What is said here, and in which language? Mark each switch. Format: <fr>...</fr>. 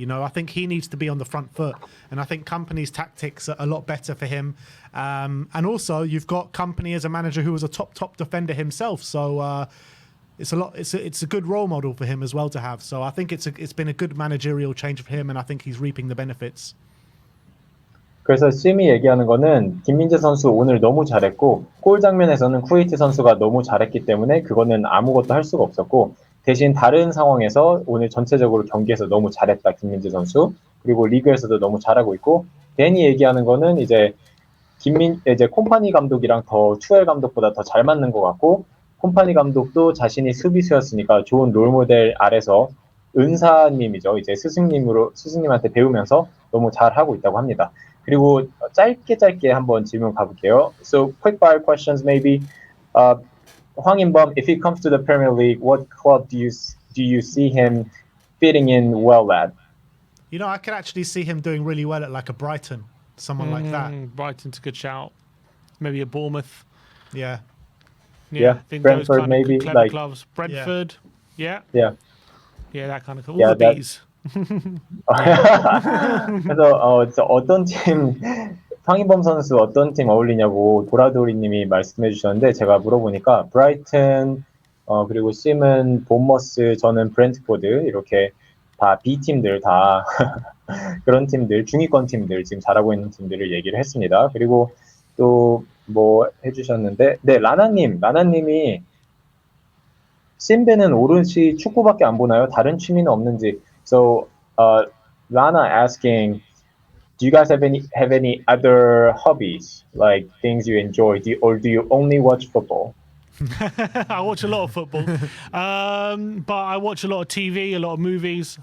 <en>I think he needs to be on the front foot, and I think Kompany's tactics are a lot better for him. And also, you've got Kompany as a manager who was a top defender himself, so it's a good role model for him as well to have. So I think it's been a good managerial change for him, and I think he's reaping the benefits.</en> <ko>그래서 심이 얘기하는 거는 김민재 선수 오늘 너무 잘했고 골 장면에서는 쿠웨이트 선수가 너무 잘했기 때문에 그거는 아무것도 할 수가 없었고 대신 다른 상황에서 오늘 전체적으로 경기에서 너무 잘했다 김민재 선수 그리고 리그에서도 너무 잘하고 있고 댄이 얘기하는 거는 이제 콤파니 감독이랑 더 투엘 감독보다 더 잘 맞는 것 같고 콤파니 감독도 자신이 수비수였으니까 좋은 롤모델 아래서 은사님이죠 이제 스승님한테 배우면서 너무 잘하고 있다고 합니다. 그리고 짧게 한번 질문 가볼게요.</ko> <en>So quick fire questions maybe. 황인범, if he comes to the Premier League, what club do you see him fitting in well at? I could actually see him doing really well at like a Brighton, someone like that. Brighton's a good shout. Maybe a Bournemouth. Yeah. I think Brentford those kind maybe of clever like clubs. Brentford. Yeah, that kind of club. Yeah, All the bees.</en> <ko>그래서 어떤 팀 황인범 선수 어떤 팀 어울리냐고 도라도리님이 말씀해 주셨는데 제가 물어보니까 브라이튼 그리고 심은 본머스 저는 브렌트포드 이렇게 다 B팀들 다 그런 팀들 중위권 팀들 지금 잘하고 있는 팀들을 얘기를 했습니다. 그리고 또 뭐 해주셨는데 네 라나님이 심배는 오롯이 축구밖에 안 보나요? 다른 취미는 없는지.</ko> <en>So Lana asking, do you guys have any other hobbies like things you enjoy, or do you only watch football? I watch a lot of football, but I watch a lot of TV, a lot of movies.</en>